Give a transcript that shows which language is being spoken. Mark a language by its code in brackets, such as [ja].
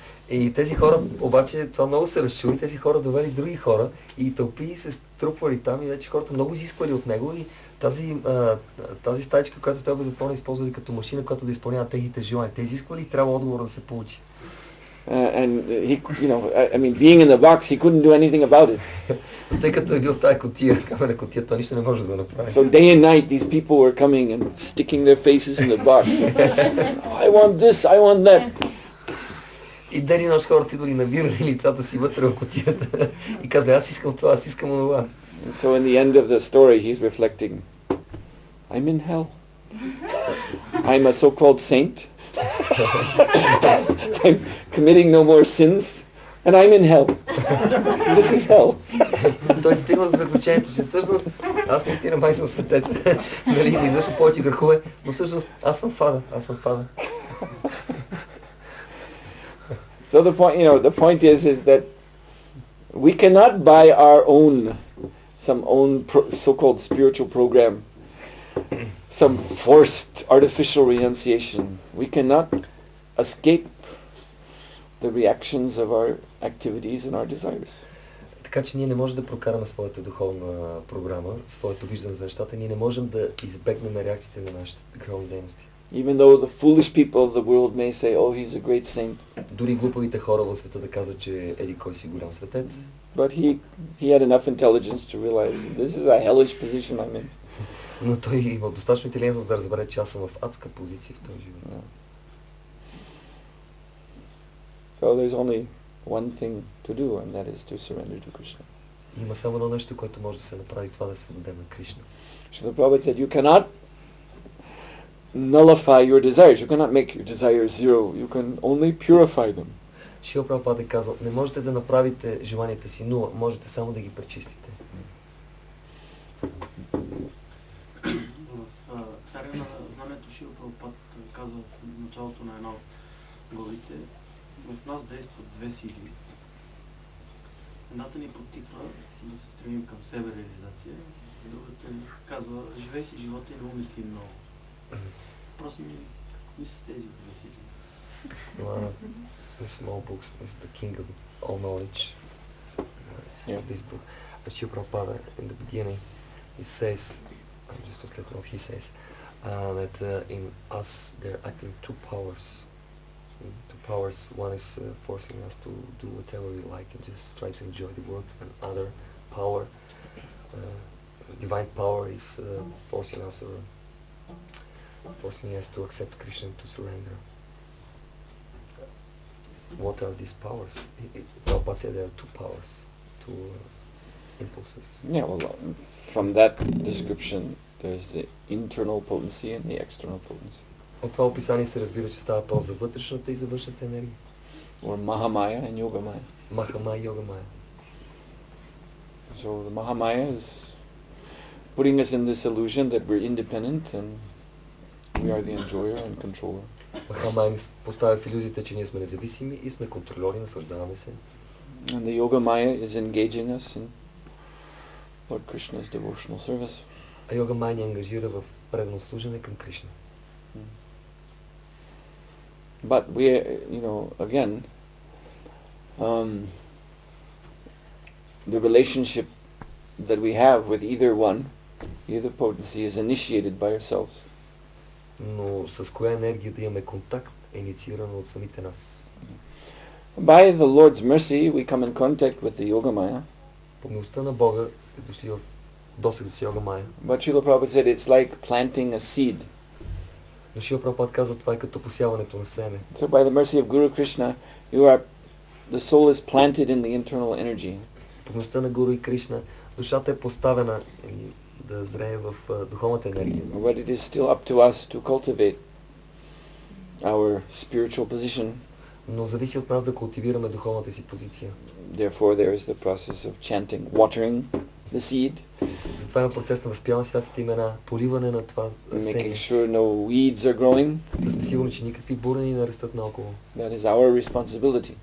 [bg] И тези хора, обаче, това много се разчули, тези хора довели други хора и тълпи се струпвали там и вече хората много изисквали от него и тази стаичка, която той бе затворена, използвали като машина, която да изпълнява техните желания. Те изисквали и трябва отговор да се получи. [en] And he, being in the box, he couldn't do anything about it. [bg] Тъй като е бил в тази котия, камена котия, той нищо не може да направи. [en] So day and night, these people were coming and sticking their faces in the box. I want this, I want that. [bg] И ден и нощ хората идвали, набирали лицата си вътре в котията и казвали: аз искам това, аз искам онова. [en] So in the end of the story, he's reflecting, I'm in hell. I'm a so-called saint. I'm committing no more sins, and I'm in hell. This is hell. [bg] Той стигна за заключението, че всъщност аз наистина май съм светец, нали, не извършвам повече грехове, но всъщност аз съм фада. [en] So the point is that we cannot buy our some own so-called spiritual program, some forced artificial renunciation. We cannot escape the reactions of our activities and our desires. [bg] Така че ние не можем да прокараме своята духовна програма, своето виждане за нещата, ние не можем да избегнем реакциите на нашите греховни дейности. [en] Even though the foolish people of the world may say, oh, he's a great saint. [bg] Дори глупавите хора в света да казват, че еди кой си голям светец. [en] But he had enough intelligence to realize this is a hellish position I'm in. [bg] Но той има достатъчно интелигентност да разбере, че аз съм в адска позиция в този живот. [en] So there's only one thing to do, and that is to surrender to Krishna. [bg] Има само едно нещо, което може да се направи, това да се отдаде на Кришна. [en] So the Prabhupada said, you cannot nullify your desires. You cannot make your desires zero. You can only purify them. [bg] Шрила Прабхупада е казал: не можете да направите желанията си нула, можете само да ги пречистите. В царя на знамето Шрила Прабхупада казва в началото на една от главите: в нас действат две сили. Едната ни подтиква да се стремим към себе реализация, другата ни казва: живей си живота и не умисли много. Просто ми, кои са тези две сили? [en] One of the small books is The King of All Knowledge. This book. Srila Prabhupada, in the beginning, he says, just to let what he says, that in us there are acting two powers. Two powers. One is forcing us to do whatever we like and just try to enjoy the world, and other power, divine power, is forcing us to accept Krishna, to surrender. What are these powers? Prabhupada said there are two powers, two impulses. Yeah, well, from that description, there's the internal potency and the external potency. [bg] От това описание се разбира, че става въпрос за вътрешната и за външната енергия. [en] Or Mahamaya and Yogamaya. Mahamaya, Yogamaya. So the Mahamaya is putting us in this illusion that we're independent and we are the enjoyer and controller. [bg] Mahamaya ни поставя в илюзията, че ние сме независими и сме контролери, наслаждаваме се. [en] And the Yogamaya is engaging us in Lord Krishna's devotional service. [bg] А Yogamaya ни ангажира в предано служене към Кришна. [en] But we, again, the relationship that we have with either potency is initiated by ourselves. [bg] Но с коя енергия да имаме контакт е инициирано от самите нас. [en] By the Lord's mercy, we come in contact with the Yogamaya. [bg] По милостта на Бога е дошли в досега с йога майя. [en] But Srila Prabhupada said it's like planting a seed. [bg] Но Шрила Прабхупад казва, това е като посяването на семе. [en] So by the mercy of Guru Krishna, the soul is planted in the internal energy. [bg] По милостта на Гуру и Кришна, душата е поставена да зрее в духовната енергия. [en] But it is still up to us to cultivate our spiritual position. [bg] Но зависи от нас да култивираме духовната си позиция. [en] Therefore there is the process of chanting, watering the seed. [bg] Затова има процес на възпяване на святите имена, поливане на това растение. [en] Making sure no weeds are growing. [bg] Да сме сигурни, че никакви бурени не растат наоколо. [en] That is our responsibility.